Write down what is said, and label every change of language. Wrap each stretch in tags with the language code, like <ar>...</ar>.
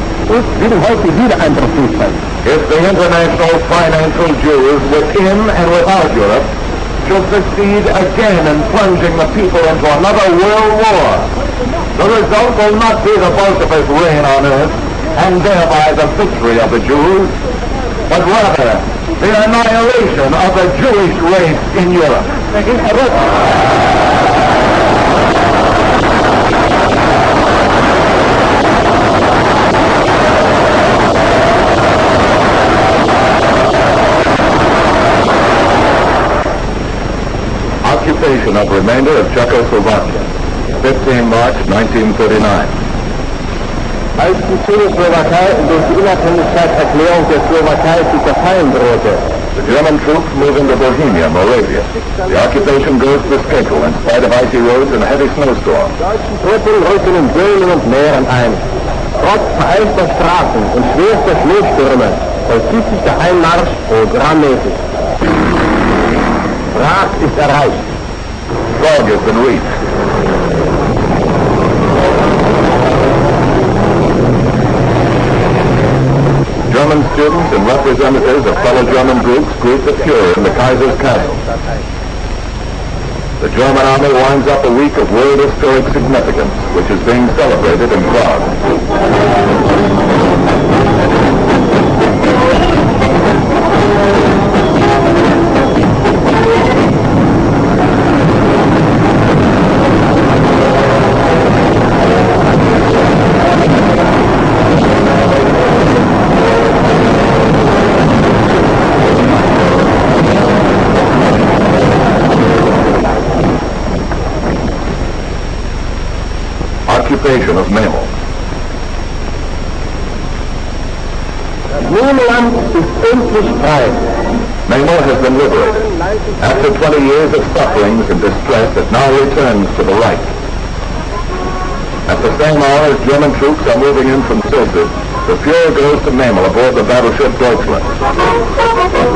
<de>Uns will heute wieder ein Profit sein.</de> <en>If the international financial Jews within and without Europe should succeed again in plunging the people into another world war, the result will not be the Bolshevik reign on earth and thereby the victory of the Jews, but rather the annihilation of the Jewish race in Europe. Occupation of remainder of Czechoslovakia, 15 March 1939.</en> <de>Als die Tschechoslowakei durch die Unabhängigkeitserklärung der Slowakei zu zerfallen drohte,</de> <en>The German troops move into Bohemia, Moravia. The occupation goes to schedule in spite of icy roads and heavy snowstorms.</en> <de>deutschen Truppen rücken in Böhmen und Mähren ein. Trotz vereisten Straßen und schwerster Schneestürme vollzieht sich der Einmarsch programmmäßig. Prag ist erreicht.</de> <en>Prague has been reached. German students and representatives of fellow German groups greet the Fuhrer in the Kaiser's castle. The German army winds up a week of world historic significance, which is being celebrated in Prague. Occupation of Memel.</en> <de>Memeland ist endlich frei.</de> <en>Memel has been liberated. After 20 years of sufferings and distress, it now returns to the right. At the same hour as German troops are moving in from Tilsit, the Fuhrer goes to Memel aboard the battleship Deutschland.</en>